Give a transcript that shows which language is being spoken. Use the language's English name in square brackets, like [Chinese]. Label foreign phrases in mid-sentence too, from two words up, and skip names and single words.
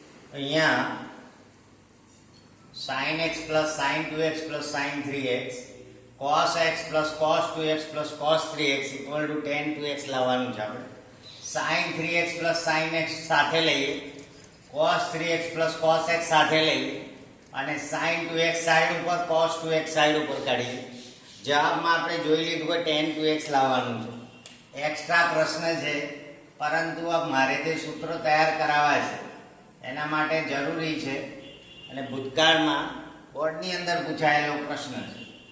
[English] અહીંયા sin x plus sin 2x plus sin 3x cos x plus cos 2x plus cos 3x equal to tan 2x [Gujarati] લાવવાનું છે આપણે [English] sin 3x plus sin x [Gujarati] સાથે લઈએ [English] cos 3x plus cos x [Gujarati] સાથે લઈએ અને [English] sin 2x [Gujarati] સાઈડ ઉપર [English] cos 2x [Gujarati] સાઈડ ઉપર કાઢીએ જવાબમાં આપણે જોઈ લીધું કે [English] tan 2x [Gujarati] લાવવાનું છે એક્સ્ટ્રા પ્રશ્ન છે પરંતુ આ મારે તે સૂત્રો તૈયાર કરાવવા છે એના માટે જરૂરી છે અને ભૂતકાળમાં બોર્ડની અંદર પૂછાયેલો પ્રશ્ન છે